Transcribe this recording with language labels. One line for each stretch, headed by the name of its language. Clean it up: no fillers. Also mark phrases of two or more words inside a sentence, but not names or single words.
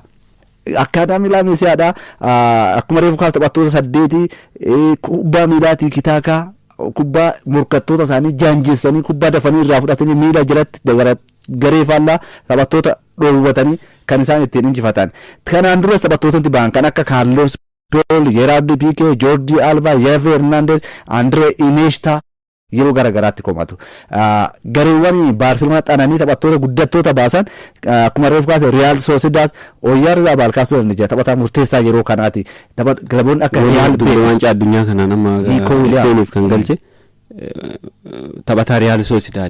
Oromo: Akaadaamii La Masiyaadha akkuma reefu kaaf taphattoota 8 kubbaa miilaatii kitaakaa kubbaa morkattoota isaanii jaanjessanii kubbaa dafanii irraa fudhatanii miila jalatti garee faallaa taphattoota dhoowwatanii kan isaan ittiin injifatan. Kanaan duras taphattootatti ba'an kan akka Carlos Puyol, Gerard Piqué, Jordi Alba, Javier Hernandez, Andre Iniesta yeroo garagaraatti komatu. Gareewwan Barcelona xananii taphattoota guddattoota baasan akkuma reefu kaase Real Sociedad Oyarzabal kaasuu dandeenya taphataa murteessaa yeroo kanaati. Kilaboonni akka Real waancaa addunyaa kanaan amma Spainiif kan galche taphataa Real Sociedad.